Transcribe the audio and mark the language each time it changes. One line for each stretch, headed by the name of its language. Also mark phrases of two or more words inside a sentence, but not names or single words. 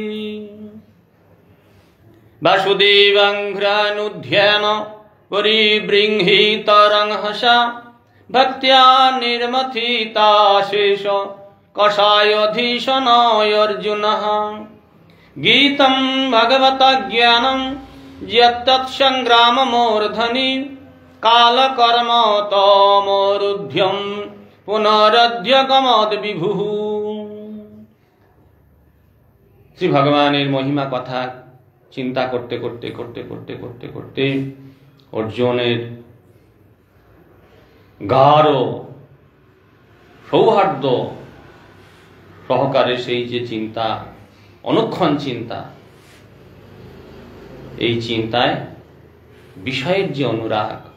Sanskrit: वासुदेवं घ्रानुध्यान परिबृंहितरंहसा भक्त्या निर्मथिताशेष कषायधीशनायर्जुनः गीतं भगवता ज्ञानं यत्तत्संग्राममूर्धनि कालकर्म तमोरुध्यं पुनरद्यगमद् विभुः।
Bangla: শ্রী ভগবানের মহিমা কথা চিন্তা করতে করতে করতে করতে করতে করতে অর্জুনের গাঢ় সৌহার্দ্য সহকারে সেই যে চিন্তা, অনুক্ষণ চিন্তা, এই চিন্তায় বিষয়ের যে অনুরাগ,